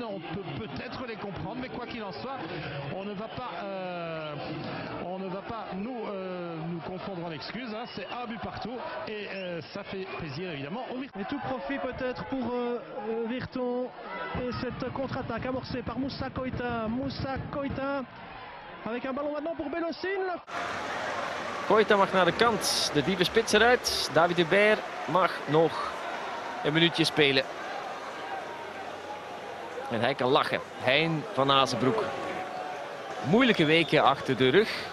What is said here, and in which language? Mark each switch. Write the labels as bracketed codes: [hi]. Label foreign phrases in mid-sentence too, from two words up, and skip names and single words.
[fr] On peut peut-être les comprendre, mais quoi qu'il en soit, on ne va pas nous confondre en excuses. Hein. C'est un but partout et ça fait plaisir évidemment au Virton. Et tout profit peut-être pour Virton et cette contre-attaque amorcée par Moussa Koita. Moussa Koita avec un ballon maintenant pour Belossin. [nl] Koita mag naar de kant. De diepe spits eruit. David Hubert mag nog een minuutje spelen. En hij kan lachen. Hein van Azenbroek. moeilijke weken achter de rug.